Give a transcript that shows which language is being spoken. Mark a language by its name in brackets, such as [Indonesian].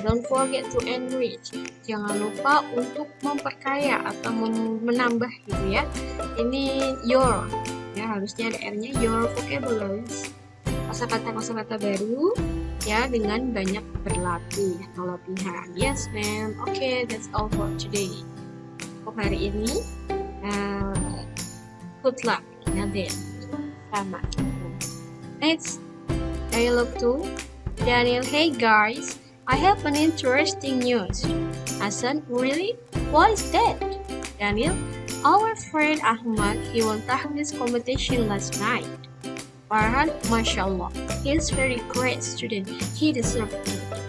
[English] Don't forget to enrich, [Indonesian] jangan lupa untuk memperkaya atau menambah gitu ya. Ini your, ya harusnya ada R-nya, your vocabularies. Kosakata baru ya dengan banyak berlatih atau latihan. [English] Yes ma'am, okay, that's all for today. [Indonesian] Untuk hari ini [English] good luck [Indonesian] ya then. Selamat. [English] Next, dialogue 2. Daniel, hey guys, I have an interesting news. Hasan, really? What is that? Daniel, our friend Ahmad, he won Tahfiz competition last night. Farhan, mashallah, he is very great student. He deserves it.